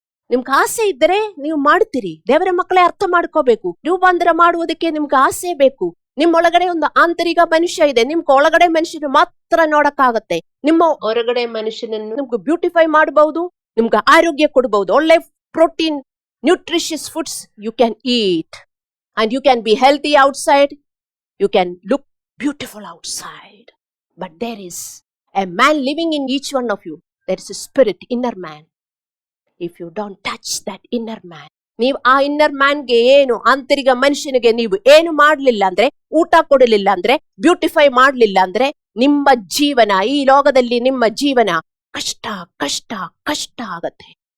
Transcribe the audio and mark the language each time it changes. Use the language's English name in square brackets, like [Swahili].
[Kannada] ನಿಮ್ಗೆ ಆಸೆ ಇದ್ದರೆ ನೀವು ಮಾಡ್ತೀರಿ. ದೇವರ ಮಕ್ಕಳೇ ಅರ್ಥ ಮಾಡ್ಕೋಬೇಕು. ರೂಪಾಂತರ ಮಾಡುವುದಕ್ಕೆ ನಿಮ್ಗೆ ಆಸೆ ಬೇಕು. ನಿಮ್ಮೊಳಗಡೆ ಒಂದು ಆಂತರಿಕ ಮನುಷ್ಯ ಇದೆ. ನಿಮ್ಗೆ ಒಳಗಡೆ ಮನುಷ್ಯನ ಮಾತ್ರ ನೋಡಕ್ಕಾಗತ್ತೆ. ನಿಮ್ಮ ಹೊರಗಡೆ ಮನುಷ್ಯನನ್ನು ನಿಮ್ಗೆ ಬ್ಯೂಟಿಫೈ ಮಾಡಬಹುದು, ನಿಮ್ಗೆ ಆರೋಗ್ಯ ಕೊಡಬಹುದು. [English] ಒಳ್ಳೆ protein, nutritious foods you can eat and you can be healthy outside, you can look beautiful outside. But there is a man living in each one of you. There is a spirit, inner man. If you don't touch that inner man, [Kannada] ನೀವು ಆ inner ಮ್ಯಾನ್ಗೆ ಏನು, ಆಂತರಿಕ ಮನುಷ್ಯನಿಗೆ ನೀವು ಏನು ಮಾಡಲಿಲ್ಲ ಅಂದ್ರೆ, ಊಟ ಕೊಡಲಿಲ್ಲ ಅಂದ್ರೆ, ಬ್ಯೂಟಿಫೈ ಮಾಡಲಿಲ್ಲ ಅಂದ್ರೆ, ನಿಮ್ಮ ಜೀವನ, ಈ ಲೋಕದಲ್ಲಿ ನಿಮ್ಮ ಜೀವನ ಕಷ್ಟ ಕಷ್ಟ ಕಷ್ಟ ಆಗತ್ತೆ.